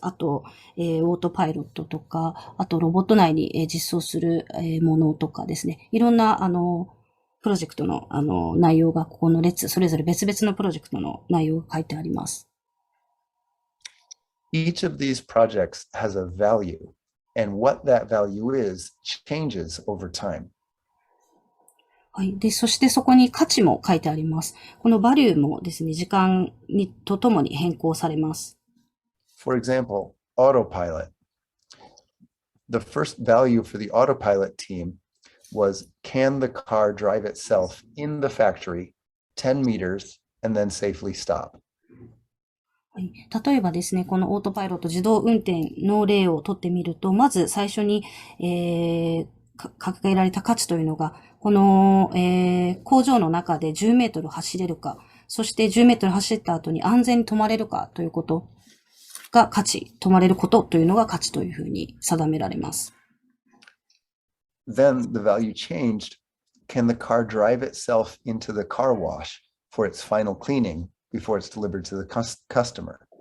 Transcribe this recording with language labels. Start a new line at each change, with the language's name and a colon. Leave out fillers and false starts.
Japanese: あと、オートパイロットとか、あとロボット内に、実装する、ものとかですね。いろんな、プロジェクトの、内容がここの列、それぞれ別々のプロジェクトの内容が書いてあります。
English: Each of these projects has a value, and what that value is changes over time.
Japanese: はい。で、そしてそこに価値も書いてあります。このバリューもですね、時間とともに変更されます。
English: For example, autopilot. The first value for the autopilot team was, can the car drive itself in the factory 10 meters and then safely stop?
Japanese: はい、例えばですね、このオートパイロット自動運転の例を取ってみると、まず最初に、掲げられた価値というのが、この、工場の中で10メートル走れるか、そして10メートル走った後に安全に止まれるかということが価値、止まれることというのが価値というふうに定められます。
English: Then the value changed. Can the car drive itself into the car wash for its final cleaning before it's delivered to the customer?